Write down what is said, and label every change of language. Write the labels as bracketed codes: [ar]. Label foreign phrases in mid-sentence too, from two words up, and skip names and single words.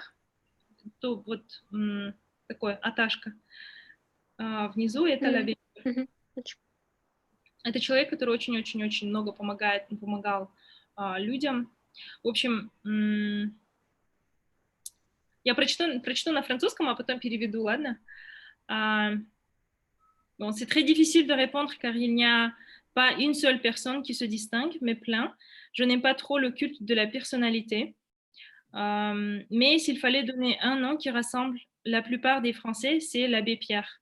[ru] То вот такой аташка. Внизу это L'Abbé Pierre. Это человек, который очень-очень-очень много помогал людям. В общем, я прочту на французском, а потом переведу, ладно? [fr] Bon, c'est très difficile de répondre car il n'y a pas une seule personne qui se distingue, mais plein. Je n'aime pas trop le culte de la personnalité. Mais s'il fallait donner un nom qui rassemble la plupart des Français, c'est l'abbé Pierre.